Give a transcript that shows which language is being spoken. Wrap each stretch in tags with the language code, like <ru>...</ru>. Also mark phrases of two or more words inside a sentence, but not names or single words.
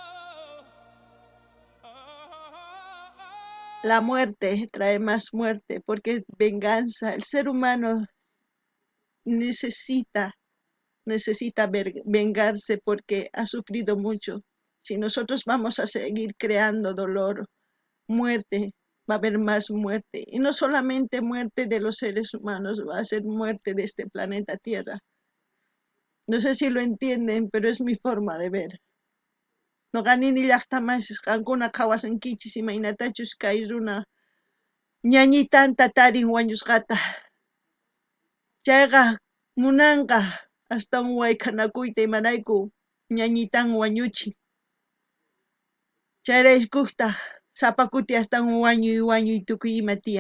<es>La muerte trae más muerte porque venganza. El ser humano necesita vengarse porque ha sufrido mucho. Si nosotros vamos a seguir creando dolor, muerte, va a haber más muerte. Y no solamente muerte de los seres humanos, va a ser muerte de este planeta Tierra. No sé si lo entienden, pero es mi forma de ver.</es> <qu>No ganini llaqtamas qankuna qawasankichis imaynatachus kay runa ñañitanta tarin wañusqata. Chayqa munanqa astawan wayqanakuyta imarayku ñañitan wañuchin. Chayraykutaq sapa kuti astawan wañuy tukuy ima tiyan.</qu>